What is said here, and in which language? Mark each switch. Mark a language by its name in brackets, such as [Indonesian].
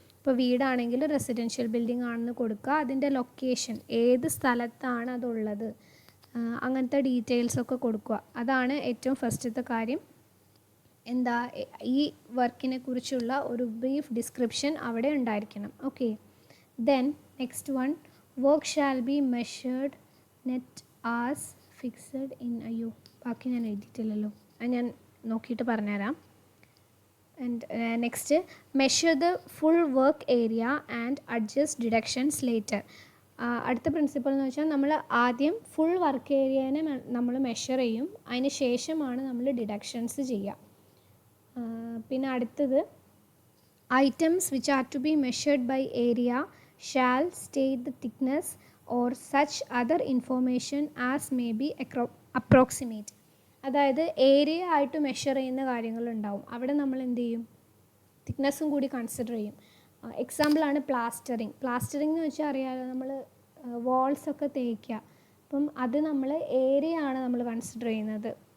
[Malayalam] ഇപ്പോൾ വീടാണെങ്കിൽ residential building ആണെന്ന് കൊടുക്കുക. അതിൻ്റെ ലൊക്കേഷൻ, ഏത് സ്ഥലത്താണ് അതുള്ളത്, അങ്ങനത്തെ ഡീറ്റെയിൽസൊക്കെ കൊടുക്കുക. അതാണ് ഏറ്റവും ഫസ്റ്റത്തെ കാര്യം. എന്താ, ഈ വർക്കിനെ കുറിച്ചുള്ള ഒരു ബ്രീഫ് ഡിസ്ക്രിപ്ഷൻ അവിടെ ഉണ്ടായിരിക്കണം. [English] okay, then next one, work shall be measured net as fixed in [Malayalam] അയ്യോ ബാക്കി ഞാൻ എഴുതിയിട്ടില്ലല്ലോ, അത് ഞാൻ നോക്കിയിട്ട് പറഞ്ഞുതരാം. [English] And next measure the full work area and adjust deductions later. [Malayalam] അടുത്ത പ്രിൻസിപ്പിൾ എന്ന് വെച്ചാൽ നമ്മൾ ആദ്യം ഫുൾ വർക്ക് ഏരിയനെ നമ്മൾ മെഷർ ചെയ്യും, അതിന് ശേഷമാണ് നമ്മൾ ഡിഡക്ഷൻസ് ചെയ്യുക. പിന്നെ അടുത്തത് [English] items which are to be measured by area shall state the thickness or such other information as may be approximate. [Malayalam] അതായത് ഏരിയ ആയിട്ട് മെഷർ ചെയ്യുന്ന കാര്യങ്ങളുണ്ടാവും, അവിടെ നമ്മൾ എന്ത് ചെയ്യും, തിക്നെസ്സും കൂടി കൺസിഡർ ചെയ്യും. എക്സാമ്പിളാണ് പ്ലാസ്റ്ററിങ്. പ്ലാസ്റ്ററിങ് എന്ന് വെച്ചാൽ അറിയാമല്ലോ, നമ്മൾ വാൾസൊക്കെ തേക്കുക, അപ്പം അത് നമ്മൾ ഏരിയ ആണ് നമ്മൾ കൺസിഡർ ചെയ്യുന്നത്.